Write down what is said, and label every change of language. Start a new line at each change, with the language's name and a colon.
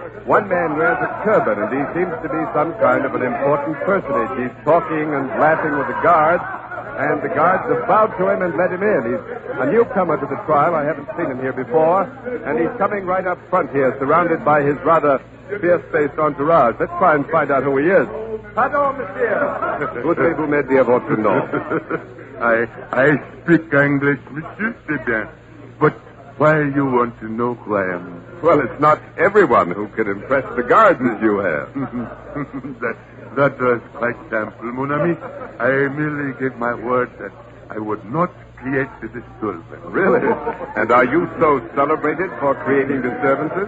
English: One man wears a turban, and he seems to be some kind of an important personage. He's talking and laughing with the guards, and the guards have bowed to him and let him in. He's a newcomer to the trial. I haven't seen him here before, and he's coming right up front here, surrounded by his rather fierce-faced entourage. Let's try and find out who he is.
French: Pardon, monsieur. Voudrez-vous me dire votre nom?
English: I speak English, monsieur,
French: c'est bien.
English: But why you want to know who I am? Well, it's not everyone who can impress the guards as you have. That was quite simple,
French: mon ami.
English: I merely gave my word that I would not create the disturbance. Really? And are you so celebrated for creating disturbances?